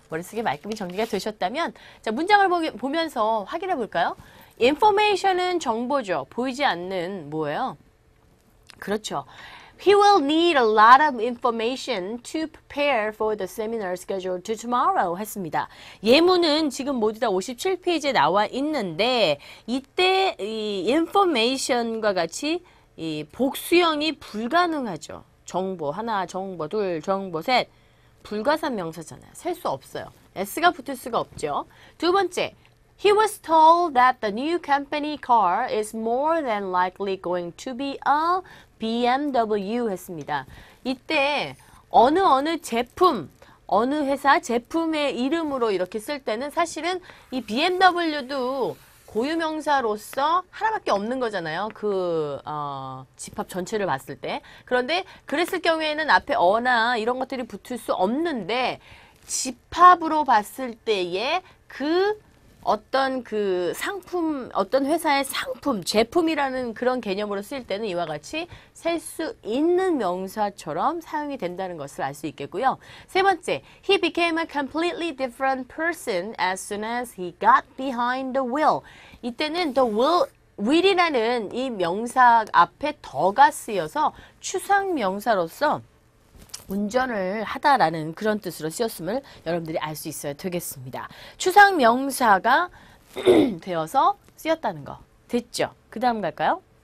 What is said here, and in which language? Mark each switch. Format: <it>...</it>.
<ko>머릿속에 말끔히 정리가 되셨다면 자 문장을 보면서 확인해 볼까요? information은 정보죠. 보이지 않는 뭐예요? 그렇죠.</ko> <en>He will need a lot of information to prepare for the seminar scheduled to tomorrow</en> <ko>했습니다. 예문은 지금 모두 다 57페이지에 나와 있는데 이때 이 information과 같이 이 복수형이 불가능하죠. 정보 하나, 정보 둘, 정보 셋 불가산 명사잖아요. 셀 수 없어요. S가 붙을 수가 없죠. 두 번째,</ko> <en>he was told that the new company car is more than likely going to be a BMW</en> <ko>했습니다. 이때 어느 제품, 어느 회사 제품의 이름으로 이렇게 쓸 때는 사실은 이 BMW도 고유명사로서 하나밖에 없는 거잖아요. 그 집합 전체를 봤을 때. 그런데 그랬을 경우에는 앞에 어나 이런 것들이 붙을 수 없는데 집합으로 봤을 때에 그 어떤 그 상품, 어떤 회사의 상품, 제품이라는 그런 개념으로 쓸 때는 이와 같이 셀 수 있는 명사처럼 사용이 된다는 것을 알 수 있겠고요. 세 번째,</ko> <en>he became a completely different person as soon as he got behind the wheel.</en> <ko>이때는 the will이라는 이 명사 앞에 더가 쓰여서 추상 명사로서 운전을 하다라는 그런 뜻으로 쓰였음을 여러분들이 알 수 있어야 되겠습니다. 추상 명사가 되어서 쓰였다는 거 됐죠? 그 다음 갈까요?</ko>